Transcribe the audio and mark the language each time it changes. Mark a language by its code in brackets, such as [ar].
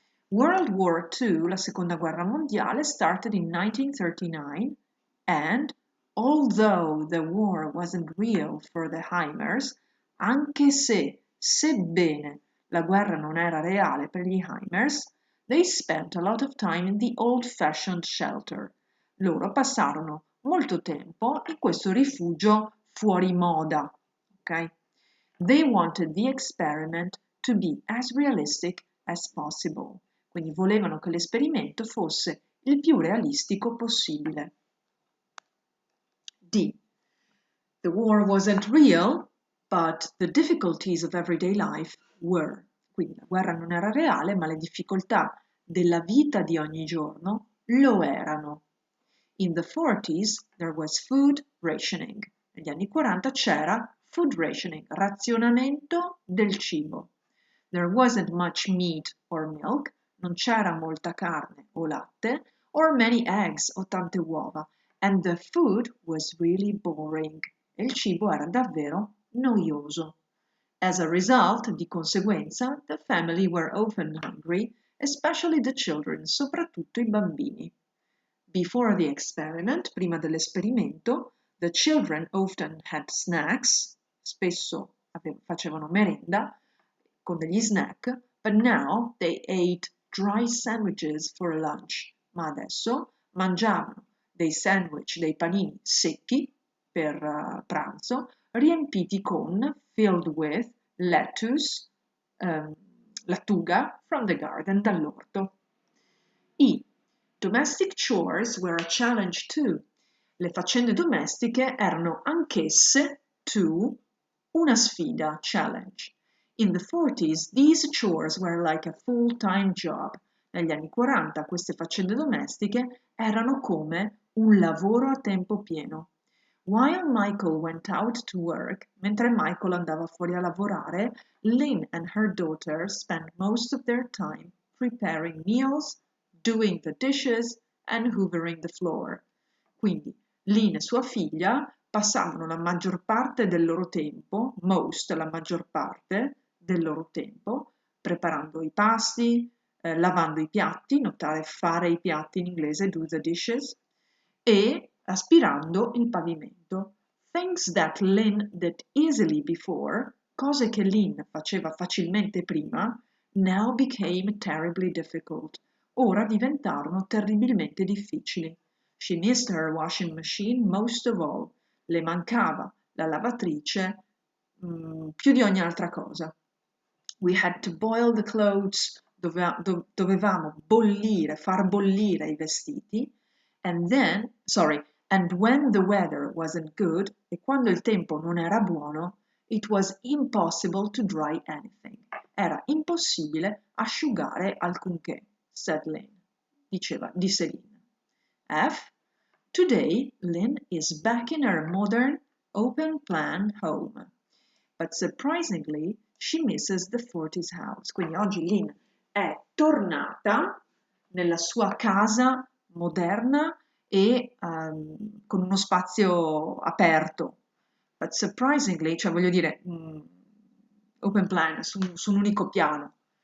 [en] World War II, [it] la seconda guerra mondiale, [en] started in 1939 and, although the war wasn't real for the Heimers, [it] anche se, sebbene la guerra non era reale per gli Heimers, [en] they spent a lot of time in the old-fashioned shelter. [it] Loro passarono molto tempo in questo rifugio fuori moda. [en] Okay? They wanted the experiment to be as realistic as possible. [it] Quindi volevano che l'esperimento fosse il più realistico possibile. D. [en] The war wasn't real, but the difficulties of everyday life were. [it] Quindi la guerra non era reale, ma le difficoltà della vita di ogni giorno lo erano. [en] In the 40s there was food rationing. [it] Negli anni 40 c'era [en] food rationing, [it] razionamento del cibo. [en] There wasn't much meat or milk, [it] non c'era molta carne o latte, [en] or many eggs [it] o tante uova, [en] and the food was really boring. [it] E il cibo era davvero noioso. [en] As a result, [it] di conseguenza, [en] the family were often hungry, especially the children, [it] soprattutto i bambini. [en] Before the experiment, [it] prima dell'esperimento, [en] the children often had snacks, [it] spesso facevano merenda con degli snack, [en] but now they ate dry sandwiches for lunch. [it] Ma adesso mangiavano dei sandwich, dei panini secchi per pranzo, riempiti con, [en] filled with, [it] lettuce, lattuga from the garden, dall'orto. [en] I domestic chores were a challenge too. [it] Le faccende domestiche erano anch'esse, [en] too, [it] una sfida, challenge. [en] In the 40s, these chores were like a full-time job. [it] Negli anni 40 queste faccende domestiche erano come un lavoro a tempo pieno. [en] While Michael went out to work, [it] mentre Michael andava fuori a lavorare, [en] Lynn and her daughter spent most of their time preparing meals, doing the dishes and hoovering the floor. [it] Quindi Lynn e sua figlia passavano la maggior parte del loro tempo, la maggior parte del loro tempo, preparando i pasti, lavando i piatti, notare fare i piatti in inglese, [en] do the dishes, [it] e aspirando il pavimento. [en] Things that Lynn did easily before, [it] cose che Lynn faceva facilmente prima, [en] now became terribly difficult. [it] Ora diventarono terribilmente difficili. [en] She missed her washing machine most of all. [it] Le mancava la lavatrice più di ogni altra cosa. [en] We had to boil the clothes, [it] dovevamo far bollire i vestiti, [en] and when the weather wasn't good, [it] e quando il tempo non era buono, [en] it was impossible to dry anything. [it] Era impossibile asciugare alcunché, [en] said Lynn. [it] Disse Lynn. F. [en] Today, Lynn is back in her modern, open-plan home. But surprisingly, she misses the 40s house. [it] Quindi oggi Lynn è tornata nella sua casa moderna e con uno spazio aperto. [en] But surprisingly, [it] cioè voglio dire, open plan, su un unico piano.